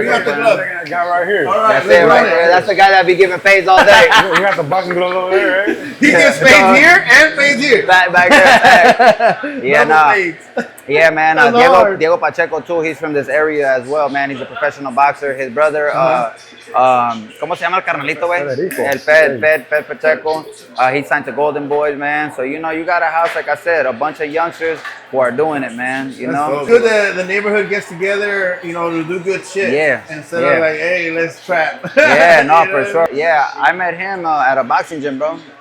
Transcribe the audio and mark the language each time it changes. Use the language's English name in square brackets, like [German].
[English] We got the glove. That guy right here. All right, That's it right there. That's the guy that be giving fades all day. We got the boxing gloves over there, right? He gets fades here and fades here. Back there. Yeah, Double nah. fades. Yeah, man. That's hard. Diego Pacheco too. He's from this area as well, man. He's a professional boxer. His brother, [Spanish] ¿cómo se llama el carnalito, güey? El Fed Pacheco. [English] He signed to Golden Boys, man. So you know, you got a house, like I said, a bunch of youngsters who are doing it, man. You know, it's good the neighborhood gets together, you know, to do good shit. Yeah. Instead of like, hey, let's trap. Yeah, no, for sure. Yeah, I met him at a boxing gym, bro.